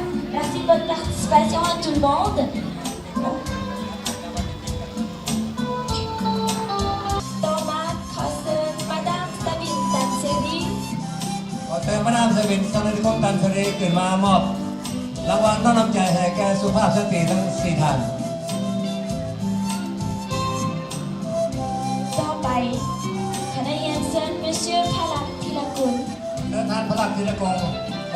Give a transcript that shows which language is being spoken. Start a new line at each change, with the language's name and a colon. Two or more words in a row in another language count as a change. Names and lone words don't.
French: Merci de votre participation à tout le monde. Thomas Crossen, Madame Sabine Tanseri.
Thai: ขอเชิญมาดามสวินสำนักงานตันสรีขึ้นมามอบรางวัลต้อนรับใจให้แก่สุภาพสตรีทั้ง4ท่าน ต่อไปคณะเรียนเชิญ Monsieur Phalak Thilakul.